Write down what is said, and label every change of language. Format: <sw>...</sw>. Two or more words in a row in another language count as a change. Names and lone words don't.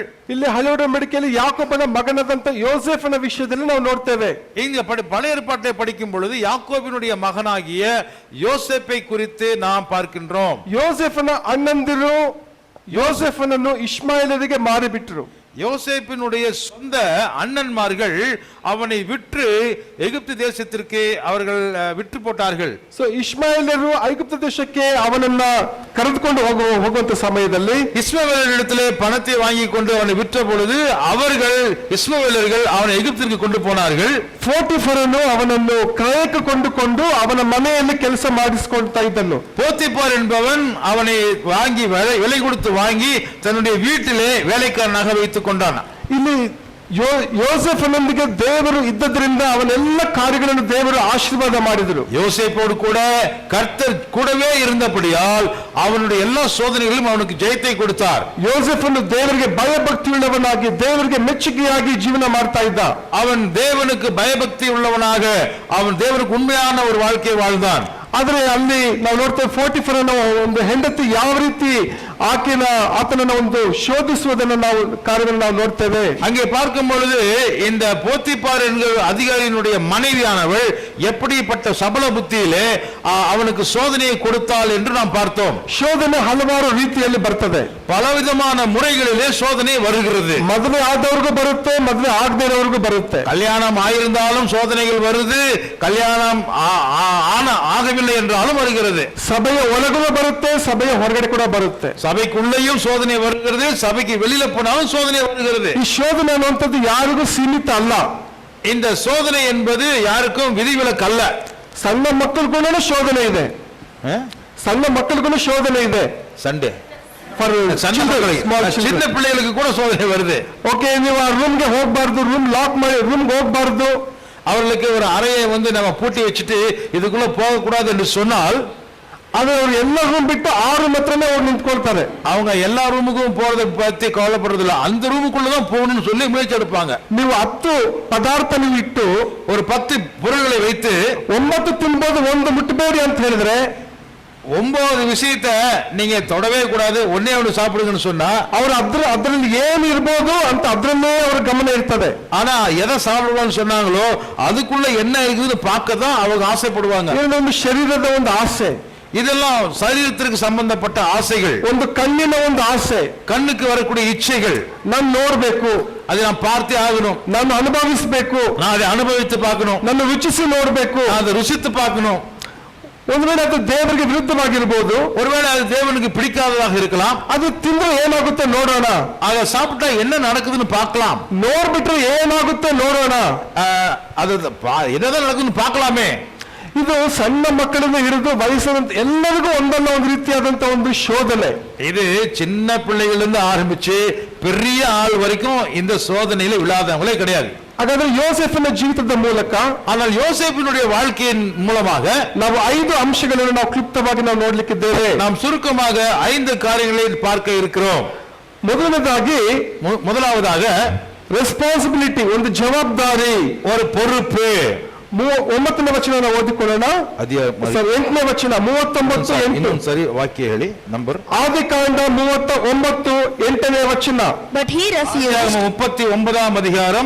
<kn>ಇಲ್ಲಿ ಹಳೆ ಒಡಂಬಡಿಕೆಯಲ್ಲಿ ಯಾಕೋಬನ ಮಗನಾದಂತ ಯೋಸೇಫನ ವಿಷಯದಲ್ಲಿ ನಾವು ನೋಡ್ತೇವೆ.</kn> <ta>இங்க பழைய ஏற்பாட்டை படிக்கும் பொழுது யாக்கோபினுடைய மகனாகிய யோசேப்பை குறித்து நாம் பார்க்கின்றோம்.</ta> <kn>ಯೋಸೇಫನ ಅಣ್ಣಂದಿರು ಯೋಸೇಫನನ್ನು ಇಷ್ಮಾಯೇಲರಿಗೆ ಮಾರಿಬಿಟ್ರು.</kn> <ta>யோசேப்பினுடைய சொந்த அண்ணன்மார்கள் அவனை விற்று எகிப்து தேசத்திற்கு அவர்கள் விற்று போட்டார்கள்.</ta> <kn>ಸೊ ಇಷ್ಮಾಯೇಲರು ಐಗುಪ್ತ ದೇಶಕ್ಕೆ ಅವನನ್ನ ಕರೆದುಕೊಂಡು ಹೋಗುವಂತ ಸಮಯದಲ್ಲಿ</kn> <ta>இஸ்மவேலரிடத்திலே பணத்தை வாங்கி கொண்டு அவனை விற்ற பொழுது அவர்கள் இஸ்மவேலர்கள் அவனை எகிப்திற்கு கொண்டு போனார்கள்.</ta> <kn>ಪೋಟಿಫರನು ಅವನನ್ನು ಕ್ರಯಕ್ಕೆ ಕೊಂಡುಕೊಂಡು ಅವನ ಮನೆಯಲ್ಲಿ ಕೆಲಸ ಮಾಡಿಸಿಕೊಳ್ತಾ ಇದ್ದನು.</kn> <ta>போத்திபார் என்பவன் அவனை வாங்கி விலை கொடுத்து வாங்கி தன்னுடைய வீட்டிலே வேலைக்காரனாக வைத்துக் கொண்டான்.</ta> <kn>ಇಲ್ಲಿ ಯೋಸೇಫನೊಂದಿಗೆ ದೇವರು ಇದ್ದದ್ರಿಂದ ಅವನೆಲ್ಲ ಕಾರ್ಯಗಳನ್ನು ದೇವರು ಆಶೀರ್ವಾದ ಮಾಡಿದರು.</kn> <ta>யோசேப்போடு கூட கர்த்தர் கூடவே இருந்தபடியால் அவனுடைய எல்லா சோதனைகளிலும் அவனுக்கு ஜெயத்தை கொடுத்தார்.</ta> <kn>ಯೋಸೇಫನು ದೇವರಿಗೆ ಭಯಭಕ್ತಿ ಉಳ್ಳವನಾಗಿ ದೇವರಿಗೆ ಮೆಚ್ಚುಗೆಯಾಗಿ ಜೀವನ ಮಾಡ್ತಾ ಇದ್ದ.</kn> <ta>அவன் தேவனுக்கு பயபக்தி உள்ளவனாக அவன் தேவனுக்கு உண்மையான ஒரு வாழ்க்கை வாழ்ந்தான்.</ta> <kn>ಆದ್ರೆ ಅಲ್ಲಿ ನಾವು ನೋಡ್ತೇವೆ ಪೋಟಿಫರನ ಒಂದು ಹೆಂಡತಿ ಯಾವ ರೀತಿ ಆತನನ್ನ ಒಂದು ಶೋಧಿಸುವುದನ್ನು ನಾವು ಕಾರ್ಯವನ್ನು ನಾವು ನೋಡ್ತೇವೆ.</kn> <ta>அங்கே பார்க்கும் பொழுது இந்த போத்திபார் என்கிற அதிகாரியினுடைய மனைவியானவள் எப்படிப்பட்ட சபல புத்தியிலே அவனுக்கு சோதனையை கொடுத்தாள் என்று நாம் பார்த்தோம்.</ta> <kn>ಶೋಧನೆ ಹಲವಾರು ರೀತಿಯಲ್ಲಿ ಬರ್ತದೆ,</kn> <ta>பலவிதமான முறைகளிலே சோதனை வருகிறது.</ta> <kn>ಮದುವೆ ಆದವ್ರಿಗೂ ಬರುತ್ತೆ, ಮದುವೆ ಆಗದೇ ಇರೋರ್ಗೂ ಬರುತ್ತೆ.</kn> <ta>கல்யாணம் ஆயிருந்தாலும் சோதனைகள் வருது, கல்யாணம் ஆகவில்லை என்றாலும் வருகிறது.</ta> <kn>ಸಭೆಯ ಒಳಗೂ ಬರುತ್ತೆ, ಸಭೆಯ ಹೊರಗಡೆ ಕೂಡ ಬರುತ್ತೆ.</kn> <ta>சபைக்குள்ளேயும் சோதனை வருகிறது, சபைக்கு வெளியில போனாலும் சோதனை வருகிறது.</ta> <kn>ಈ ಶೋಧನೆ ಅನ್ನುವಂಥದ್ದು ಯಾರಿಗೂ ಸೀಮಿತ ಅಲ್ಲ.</kn> <ta>இந்த சோதனை என்பது யாருக்கும் விதிவிலக்கு அல்ல.</ta> <kn>ಸಣ್ಣ ಮಕ್ಕಳಿಗೂ ಶೋಧನೆ ಇದೆ, ಸಣ್ಣ ಮಕ್ಕಳಿಗೂ ಶೋಧನೆ ಇದೆ. சண்டே ಚಿಕ್ಕ</kn> <ta>சின்ன பிள்ளைகளுக்கு கூட சோதனை வருது.</ta> <kn>ಓಕೆ, ನೀವು ಆ ರೂಮ್ಗೆ ಹೋಗ್ಬಾರ್ದು, ರೂಮ್ ಲಾಕ್ ಮಾಡಿ ರೂಮ್ಗೆ ಹೋಗ್ಬಾರ್ದು,</kn> <ta>அவர்களுக்கு ஒரு அறையை வந்து நம்ம பூட்டி வச்சுட்டு இதுக்குள்ள போக கூடாது என்று சொன்னால்</ta> <kn>அது ಅವರು ಎಲ್ಲ ರೂಮ್ ಬಿಟ್ಟು ಆ ರೂಮ್ ಹತ್ರನೇ ಹೋಗಿ ನಿಂತ್ಕೊಳ್ತಾರೆ.</kn> <ta>அவங்க எல்லா ரூமுக்கும் போறதை பத்தி கவலைப்படுறது இல்ல, அந்த ரூமுக்குள்ளதான் போகணும்னு சொல்லி முயற்சி எடுப்பாங்க.</ta> <kn>ನೀವು 10 ಪದಾರ್ಥ ನೀವು ಇಟ್ಟು</kn> <ta>ஒரு 10 பொருள்களை வைத்து</ta> <kn>9 ತಿನ್ಬೋದು, 1 ಮುಟ್ಟಬೇಡಿ ಅಂತ ಹೇಳಿದ್ರೆ</kn> <ta>9 விஷயத்தை நீங்க தொடவே கூடாது, ஒன்னே ஒன்று சாப்பிடுங்கன்னு சொன்னா</ta> <kn>ಅವರು ಅದ್ರಲ್ಲಿ ಏನು ಇರ್ಬೋದು ಅಂತ ಅದ್ರಲ್ಲೇ ಅವ್ರ ಗಮನ ಇರ್ತದೆ.</kn> <ta>ஆனா எதை சாப்பிடுவான்னு சொன்னாங்களோ அதுக்குள்ள என்ன இருக்குதுன்னு பார்க்க தான் அவங்க ஆசைப்படுவாங்க.</ta> <kn>ಒಂದು ಶರೀರದ ಒಂದು ಆಸೆ,</kn> <ta>இதெல்லாம் சரீரத்திற்கு சம்பந்தப்பட்ட ஆசைகள்.</ta> <kn>ಒಂದು ಕಣ್ಣಿನ ಒಂದು ಆಸೆ,</kn> <ta>கண்ணுக்கு வரக்கூடிய இச்சைகள்.</ta> <kn>ನಾನು ನೋಡ್ಬೇಕು,</kn> <ta>அதை நான் பார்த்தே ஆகணும்,</ta> <kn>ನಾನು ಅನುಭವಿಸಬೇಕು,</kn> <ta>நான் அதை அனுபவித்து பார்க்கணும்,</ta> <kn>ನಾನು ರುಚಿಸಿ ನೋಡ್ಬೇಕು,</kn> <ta>அதை ருசித்து பார்க்கணும்.</ta> <kn>ಒಂದು ವೇಳೆ ಅದು ದೇವರಿಗೆ ವಿರುದ್ಧವಾಗಿರ್ಬೋದು,</kn> <ta>ஒருவேளை அது தேவனுக்கு பிடிக்காததாக இருக்கலாம்.</ta> <kn>ಅದು ತಿಂದ್ರೆ ಏನಾಗುತ್ತೆ ನೋಡೋಣ,</kn> <ta>அதை சாப்பிட்டா என்ன நடக்குதுன்னு பார்க்கலாம்,</ta> <kn>ನೋಡ್ಬಿಟ್ರೆ ಏನಾಗುತ್ತೆ ನೋಡೋಣ,</kn> <ta>அது என்னதான் நடக்குதுன்னு பார்க்கலாமே.</ta> <kn>ಇದು ಸಣ್ಣ ಮಕ್ಕಳಿಂದ ಹಿಡಿದು ವಯಸ್ಸಾದಂತ ಎಲ್ಲರಿಗೂ ಒಂದಲ್ಲ ಒಂದು ರೀತಿಯಾದಂತ ಒಂದು ಶೋಧನೆ.</kn> <ta>இது சின்ன பிள்ளைகளிலிருந்து ஆரம்பிச்சு பெரிய ஆள் வரைக்கும் இந்த சோதனையில விழாதவங்களே கிடையாது.</ta> <kn>ಹಾಗಾದ್ರೆ ಯೋಸೇಫನ ಜೀವಿತದ ಮೂಲಕ,</kn> <ta>ஆனால் யோசேப்பினுடைய வாழ்க்கையின் மூலமாக</ta> <kn>ನಾವು 5 ಅಂಶಗಳನ್ನು ನಾವು ಕ್ಲಿಪ್ತವಾಗಿ ನಾವು ನೋಡ್ಲಿಕ್ಕಿದ್ದೇವೆ.</kn> <ta>நாம் சுருக்கமாக 5 காரியங்களை பார்க்க இருக்கிறோம். முதலாவதாக</ta> <kn>ರೆಸ್ಪಾನ್ಸಿಬಿಲಿಟಿ, ಒಂದು ಜವಾಬ್ದಾರಿ,</kn> <ta>ஒரு பொறுப்பு.</ta> <kn>9ನೇ ವಚನ ಓದಿಕೊಳ್ಳೋಣ. 8ನೇ ವಚನ 39 ಸರಿ ವಾಕ್ಯ ಹೇಳಿ. ನಂಬರ್ ಆದಿಕಾಂಡ 39 8ನೇ ವಚನ.</kn> <en>But he refused.</en> <ta>39ாம் அதிகாரம்.</ta>